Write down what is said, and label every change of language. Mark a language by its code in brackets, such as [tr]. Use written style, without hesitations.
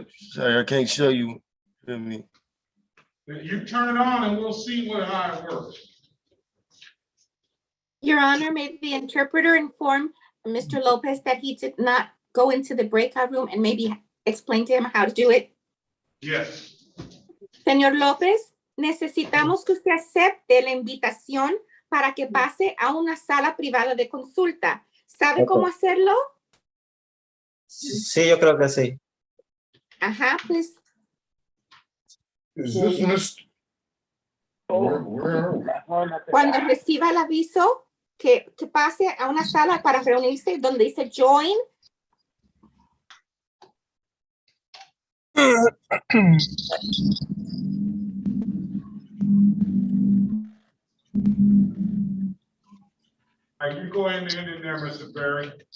[en] Sorry, I can't show you. Feel me? You turn it on and we'll see how it works. Your Honor, may the interpreter inform Mr. Lopez that he did not go into the breakout room and maybe explain to him how to do it? Yes. [es] Señor López, necesitamos que usted acepte la invitación para que pase a una sala privada de consulta. ¿Sabe cómo hacerlo? Sí, yo creo que sí. Ajá, pues. [en] Is this Mr.? Where are we? [es] Cuando reciba el aviso, que pase a una sala para reunirse donde dice join. [en] All right, you go in there, Mr. Berry.